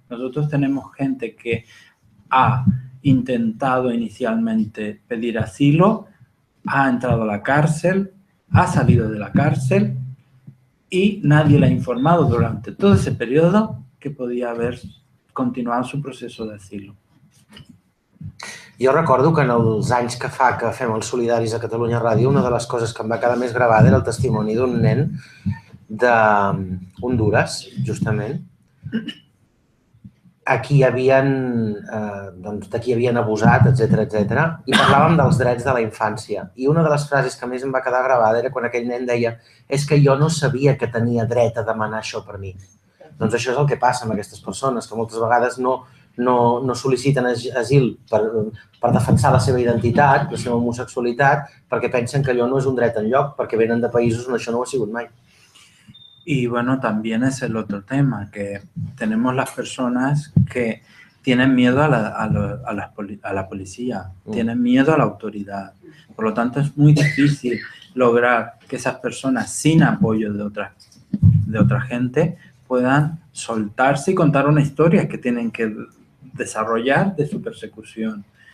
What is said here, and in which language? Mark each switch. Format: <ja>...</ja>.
<es>Nosotros tenemos gente que ha intentado inicialmente pedir asilo, ha entrado a la cárcel, ha salido de la cárcel y nadie le ha informado durante todo ese periodo que podía haber continuado su proceso de asilo.</es> <ca>Jo recordo que en els anys que fa que fem els Solidaris a Catalunya Ràdio, una de les coses que em va quedar més gravada era el testimoni d'un nen d'Honduras, justament, a qui havien abusat, etc. I parlàvem dels drets de la infància. I una de les frases que més em va quedar gravada era quan aquell nen deia és que jo no sabia que tenia dret a demanar això per mi. Doncs això és el que passa amb aquestes persones, que moltes vegades no sol·liciten asil per defensar la seva identitat, la seva homosexualitat, perquè pensen que allò no és un dret enlloc, perquè venen de països on això no ho ha sigut mai.</ca> <es>Y bueno, también es el otro tema, que tenemos las personas que tienen miedo a la policía, tienen miedo a la autoridad. Por lo tanto, es muy difícil lograr que esas personas sin apoyo de otra gente puedan soltarse y contar una historia que tienen que desarrollar de su persecución.</es>